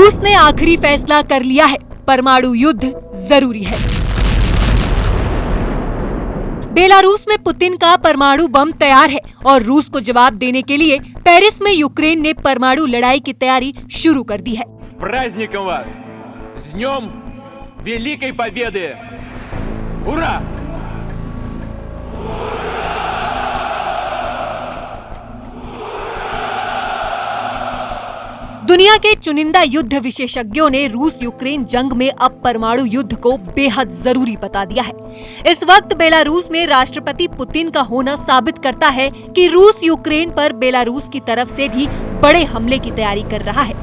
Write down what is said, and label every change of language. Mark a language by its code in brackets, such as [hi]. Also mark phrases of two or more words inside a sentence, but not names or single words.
[hi] ने आखिरी फैसला कर लिया है, परमाणु युद्ध जरूरी है। बेलारूस में पुतिन का परमाणु बम तैयार है और रूस को जवाब देने के लिए पेरिस में यूक्रेन ने परमाणु लड़ाई की तैयारी शुरू कर दी है। [ru] С праздником вас! С днем Великой Победы! Ура! [hi] दुनिया के चुनिंदा युद्ध विशेषज्ञों ने रूस यूक्रेन जंग में अब परमाणु युद्ध को बेहद जरूरी बता दिया है। इस वक्त बेलारूस में राष्ट्रपति पुतिन का होना साबित करता है कि रूस यूक्रेन पर बेलारूस की तरफ से भी बड़े हमले की तैयारी कर रहा है।